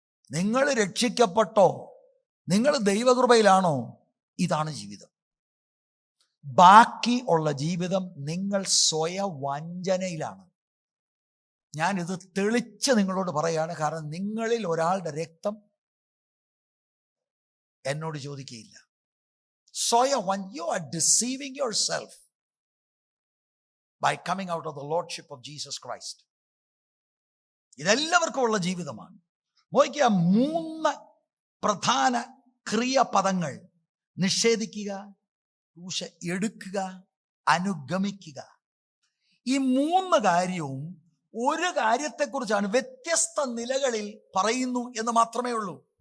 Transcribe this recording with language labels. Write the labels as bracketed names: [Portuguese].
[Malayalam] നിങ്ങൾ രക്ഷിക്കപ്പെട്ടോ, നിങ്ങൾ ദൈവകൃപയിലാണോ, ഇതാണ് ജീവിതം. ബാക്കി ഉള്ള ജീവിതം നിങ്ങൾ സ്വയം വഞ്ചനയിലാണ്. ഞാനിത് തെളിച്ച് നിങ്ങളോട് പറയാണ്, കാരണം നിങ്ങളിൽ ഒരാളുടെ രക്തം എന്നോട് ചോദിക്കുകയില്ല. [English] സ്വയം you are deceiving yourself by coming out of the lordship of Jesus Christ. [Malayalam] ഇതെല്ലാവർക്കും ഉള്ള ജീവിതമാണ്. നോക്കിയ 3 പ്രധാന ക്രിയാപദങ്ങൾ: നിഷേധിക്കുക, ക്രൂശ് എടുക്കുക, അനുഗമിക്കുക. ഈ 3 കാര്യവും ഒരു കാര്യത്തെക്കുറിച്ചാണ്, വ്യത്യസ്ത നിലകളിൽ പറയുന്നു എന്ന് മാത്രമേ ഉള്ളൂ.